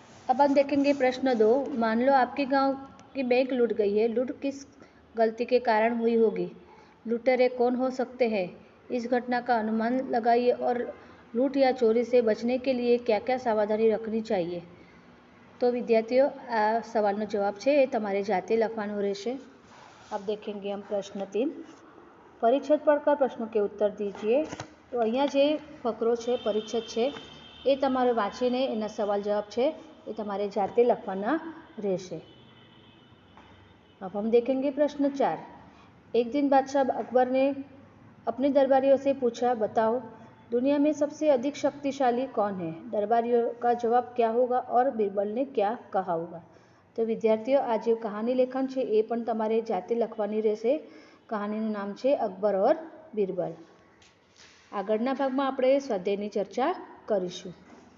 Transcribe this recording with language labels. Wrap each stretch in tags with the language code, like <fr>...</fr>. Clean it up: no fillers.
<hi>अब हम देखेंगे प्रश्न 2। मान लो आपके गांव की बैंक लूट गई है। लूट किस गलती के कारण हुई होगी। लुटेरे कौन हो सकते हैं, इस घटना का अनुमान लगाइए और लूट या चोरी से बचने के लिए क्या क्या सावधानी रखनी चाहिए। तो विद्यार्थियों,</hi> <gu>आ सवालનો જવાબ છે એ તમારે જાતે લખવાનો રહેશે।</gu> <hi>अब देखेंगे हम प्रश्न 3। परिच्छेद पढ़कर प्रश्नों के उत्तर दीजिए।</hi> <gu>तो અહીંયા જે ફકરો છે, પરિચ્છેદ છે, એ તમારે વાંચીને એના સવાલ જવાબ છે એ તમારે જાતે લખવાના રહેશે।</gu> <hi>अब हम देखेंगे प्रश्न 4। एक दिन बादशाह अकबर ने अपने दरबारियों से पूछा, बताओ दुनिया में सबसे अधिक शक्तिशाली कौन है। दरबारियों का जवाब क्या होगा और बीरबल ने क्या कहा होगा। तो विद्यार्थियों,</hi> <gu>आ जे कहानी लेखन છે એ પણ તમારે જાતે લખવાની રહેશે। કહાનીનું નામ છે અકબર और बीरबल। આગળના ભાગમાં આપણે સ્વાધ્યાયની ચર્ચા કરીશું।</gu>